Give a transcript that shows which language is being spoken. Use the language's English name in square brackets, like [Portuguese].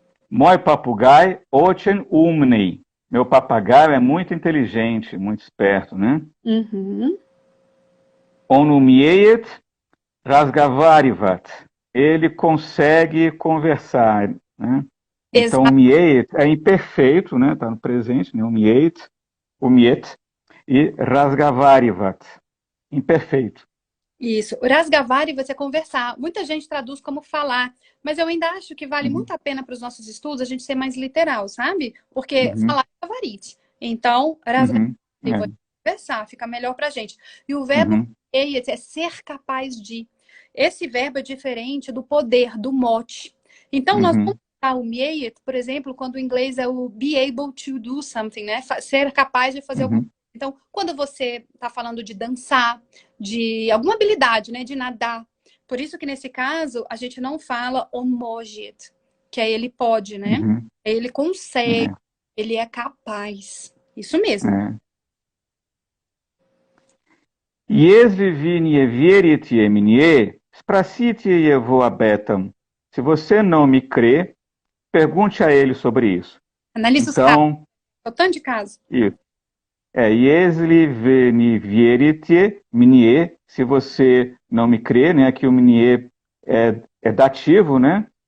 [Russian] Мой попугай очень умный. [Portuguese] Meu papagaio é muito inteligente, muito esperto, né? [Russian] Он умеет разговаривать. [Portuguese] Ele consegue conversar, né? Então, умеет é imperfeito, né? Tá no presente, né? Умеет, e разговаривать, imperfeito. Isso. Rasgavari você conversar. Muita gente traduz como falar, mas eu ainda acho que vale muito a pena para os nossos estudos a gente ser mais literal, sabe? Porque falar é gavarite. Então, rasgavari, conversar, fica melhor para a gente. E o verbo é ser capaz de. Esse verbo é diferente do poder, do mote. Então, nós vamos usar o meiet, por exemplo, quando o inglês é o [English] be able to do something, [Portuguese] né? Ser capaz de fazer alguma coisa. Então, quando você está falando de dançar, de alguma habilidade, né? De nadar. Por isso que, nesse caso, a gente não fala omojet, que é ele pode, né? Ele consegue, ele é capaz. Isso mesmo. [Russian] Если вы не верите мне, спросите его об этом. [Portuguese] Se você não me crê, pergunte a ele sobre isso. Analise os casos. O tanto de caso. Isso. [Russian] Если вы не верите мне, [Portuguese] se você não me crê, né? Aqui o мне é dativo, né?